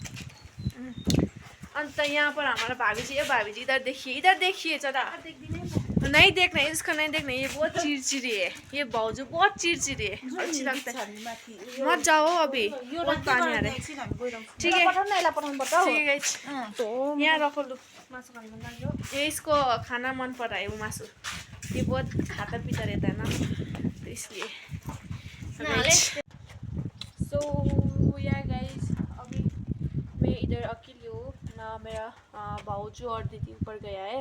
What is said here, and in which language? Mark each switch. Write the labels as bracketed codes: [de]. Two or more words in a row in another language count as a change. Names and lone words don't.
[hi] अंत यहाँ पर हमारा भाभी जी है, भाभी जी इधर देखिए जरा। नहीं देखना है इसका, नहीं देखना, ये बहुत चिड़चिड़ी है, ये भाउजू बहुत चिड़चिड़ी है, अच्छी लगता है। मत जाओ अभी, बहुत पानी आ रहा है। ठीक है गाइस, यहाँ रखो [ne] लु मासु खानु मन लाग्यो। [hi] ये इसको खाना मन पड़ा है वो मासु, ये बहुत खाता पीता रहता है ना, तो इसलिए। [en] so yeah guys [hi] अभी मैं इधर अकेली हूँ ना, मेरा भाउजू और दीदी ऊपर गया है।